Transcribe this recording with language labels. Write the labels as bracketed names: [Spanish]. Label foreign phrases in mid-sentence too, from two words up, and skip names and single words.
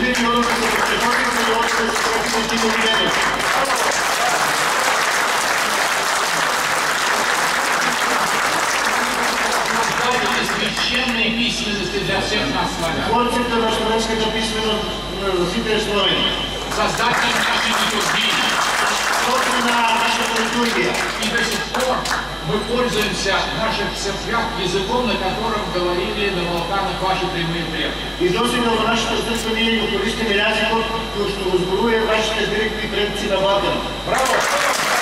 [Russian] Священной письменности для всех нас славян. Создатель нашей литургии. И до сих пор мы пользуемся в наших церквях языком, на котором говорили на Балканах ваши прямые предки. [Macedonian] И до сега [Bulgarian] в нашата църква [Macedonian] ние користиме јазикот кој што го зборуваат вашите директни предци на Балкан. Браво!